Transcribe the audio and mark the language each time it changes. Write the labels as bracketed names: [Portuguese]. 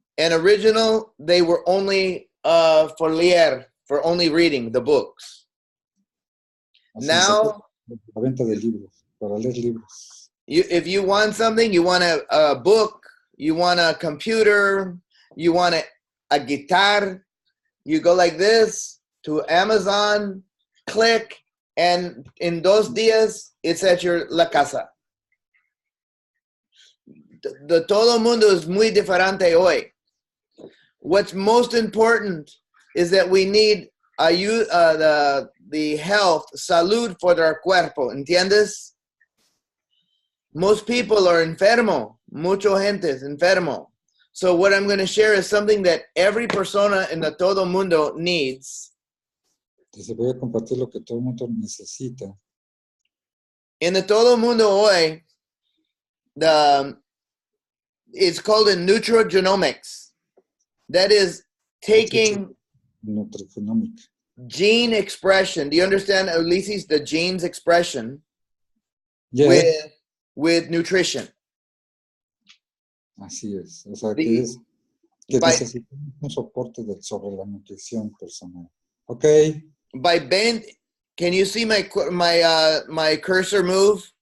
[English] And original, they were only for [Spanish] leer, [English] for only reading the books. Now, [Spanish] la venta de libros, para leer libros. [English] If you want something, you want a book, you want a computer, you want a guitar, you go like this to Amazon, click, and in [Spanish] dos días, [English] it's at your [Spanish] la casa. The todo mundo es muy diferente hoy. [English] What's most important is that we need the health, [Spanish] salud [English] for their [Spanish] cuerpo, ¿entiendes? [English] Most people are [Spanish] enfermo, mucho gente es enfermo. [English] So what I'm going to share is something that every [Spanish] persona [English] in the [Spanish] todo mundo [English] needs. [Spanish] Entonces voy a compartir lo que todo el mundo necesita. [English] In the [Spanish] todo mundo hoy, [English] it's called in nutrigenomics. That is taking Nutrigenomic. gene expression. Do you understand, Ulises, the genes expression? Yes. With nutrition. [Spanish] Así es. O sea, que necesitamos un soporte sobre la nutrición personal. [English] Okay. By bend, can you see my cursor move?